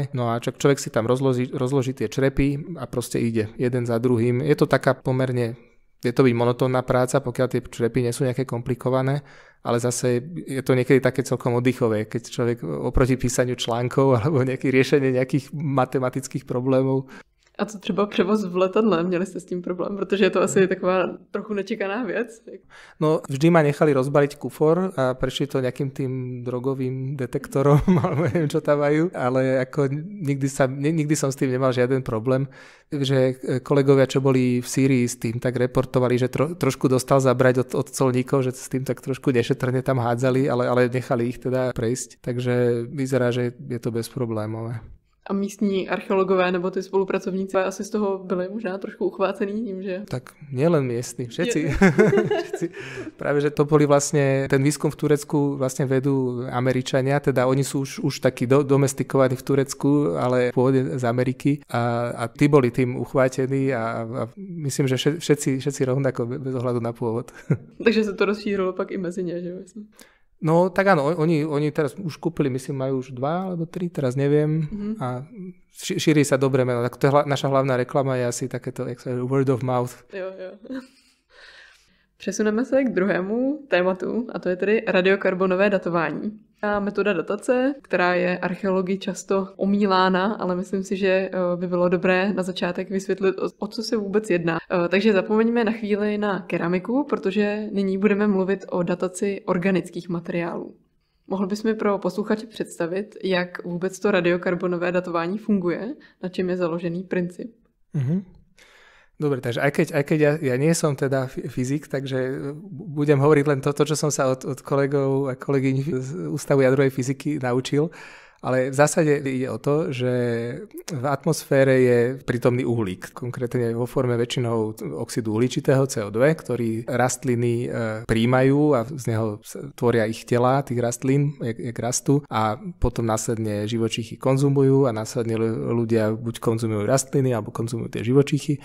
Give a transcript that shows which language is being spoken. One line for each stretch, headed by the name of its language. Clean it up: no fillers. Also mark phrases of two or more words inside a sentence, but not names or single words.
Slovak: No a človek si tam rozloží tie črepy a proste ide jeden za druhým. Je to taká pomerne, je to byť monotónna práca, pokiaľ tie črepy nie sú nejaké komplikované, ale zase je to niekedy také celkom oddychové, keď človek oproti písaniu článkov alebo nejaké riešenie nejakých matematických problémov.
Czech: A co třeba převoz v letadle? Měli jste s tím problém? Protože je to asi taková trochu nečekaná věc.
Slovak: No vždy ma nechali rozbaliť kufor a prešli to nejakým tým drogovým detektorom, alebo neviem, čo tam majú, ale ako nikdy som s tým nemal žiaden problém. Že kolegovia, čo boli v Sýrii s tým, tak reportovali, že trošku dostal zabrať od colníkov, že s tým tak trošku nešetrne tam hádzali, ale nechali ich teda prejsť. Takže vyzerá, že je to bezproblémové.
Czech: A místní archeologové nebo ty spolupracovníci asi z toho byli možná trošku uchvácený tím, že...
Slovak: Tak nielen miestni, všetci. Všetci. Práve, že to boli vlastne, ten výskum v Turecku vlastne vedú Američania, teda oni sú už takí domestikovaní v Turecku, ale pôvodne z Ameriky a tí boli tým uchvátení a myslím, že všetci rovnako bez ohľadu na pôvod. Takže sa to rozšírilo
Czech: pak i mezi ne,
Slovak: že myslím. No tak áno, oni teraz už kúpili, myslím, majú už 2 alebo 3, teraz neviem. A šíri sa dobre meno. Tak to je naša hlavná reklama je asi takéto
English: word of mouth.
Czech: Jo. Přesuneme se k druhému tématu, a to je tedy radiokarbonové datování. A metoda datace, která je archeologii často omílána, ale myslím si, že by bylo dobré na začátek vysvětlit, o co se vůbec jedná. Takže zapomeňme na chvíli na keramiku, protože nyní budeme mluvit o dataci organických materiálů. Mohl bys mi pro posluchače představit, jak vůbec to radiokarbonové datování funguje, na čem je založený princip?
Slovak: Dobre, takže aj keď ja nie som teda fyzik, takže budem hovoriť len to, čo som sa od kolegov a kolegyň z Ústavu jadrovej fyziky naučil, ale v zásade ide o to, že v atmosfére je prítomný uhlík, konkrétne vo forme väčšinou oxidu uhličitého CO2, ktorý rastliny príjmajú a z neho tvoria ich tela, tých rastlín, jak rastú a potom následne živočichy konzumujú a následne ľudia buď konzumujú rastliny alebo konzumujú tie živočichy.